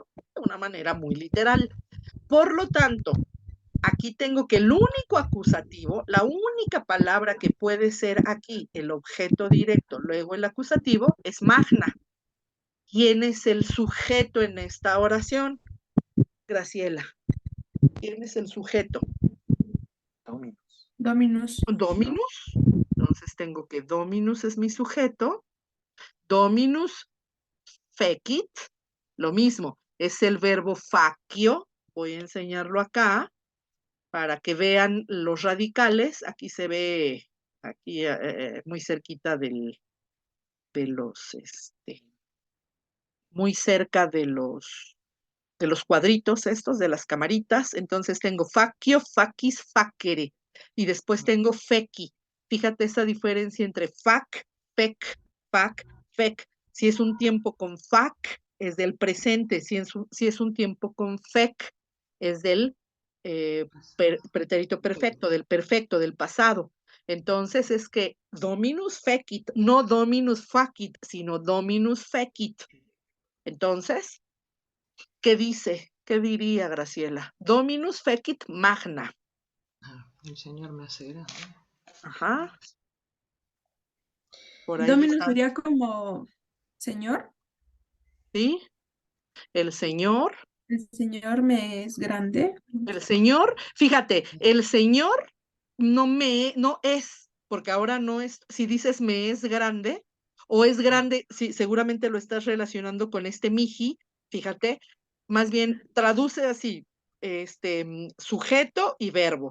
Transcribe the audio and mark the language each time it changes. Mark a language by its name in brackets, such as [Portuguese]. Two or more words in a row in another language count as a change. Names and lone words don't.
[Spanish] De una manera muy literal. Por lo tanto, aquí tengo que el único acusativo, la única palabra que puede ser aquí el objeto directo, luego el acusativo, es magna. ¿Quién es el sujeto en esta oración? Graciela. ¿Quién es el sujeto? Dominus. Dominus. Dominus. Entonces tengo que Dominus es mi sujeto. [Latin] Dominus fecit, [Spanish] lo mismo, es el verbo facio. Voy a enseñarlo acá para que vean los radicales. Aquí se ve, aquí muy cerquita de los, muy cerca de los cuadritos estos, de las camaritas. Entonces tengo [Latin] facio, facis, facere. [Spanish] Y después tengo feci. Fíjate esa diferencia entre fac, fec, fac, fec. Si es un tiempo con fac, es del presente. Si es un tiempo con fec, es del pretérito perfecto, del pasado. Entonces es que [Latin] dominus fecit, [Spanish] no [Latin] dominus facit, [Spanish] sino [Latin] dominus fecit. [Spanish] Entonces, ¿qué dice? ¿Qué diría Graciela? [Latin] Dominus fecit magna. [Spanish] El Señor me hace grande. Ajá. Por ahí Dominus está. sería como Señor. ¿Sí? El Señor, El Señor me es grande. fíjate, el Señor no es, porque ahora no es, si dices me es grande, o es grande, sí, seguramente lo estás relacionando con este miji, fíjate, más bien traduce así, sujeto y verbo.